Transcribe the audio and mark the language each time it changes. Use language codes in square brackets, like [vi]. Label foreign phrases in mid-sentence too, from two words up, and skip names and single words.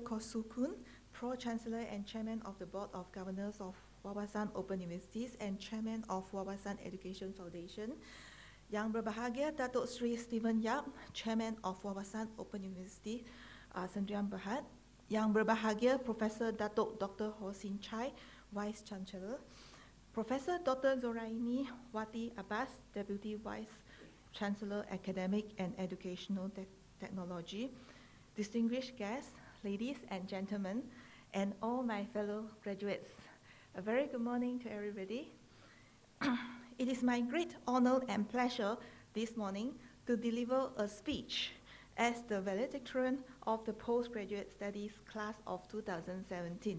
[en] Koh Su Kun, Pro-Chancellor and Chairman of the Board of Governors of Wawasan Open Universities and Chairman of Wawasan Education Foundation, [ms] Yang berbahagia [en] Datuk Sri Stephen Yap, Chairman of Wawasan Open University, [ms] Sendirian Berhad, Yang berbahagia [en] Professor Datuk Dr. Ho Sin Chai, Vice Chancellor, Professor Dr. Zoraini Wati Abbas, Deputy Vice Chancellor, Academic and Educational Technology, distinguished guests, ladies and gentlemen, and all my fellow graduates. A very good morning to everybody. It is my great honor and pleasure this morning to deliver a speech as the valedictorian of the Postgraduate Studies class of 2017.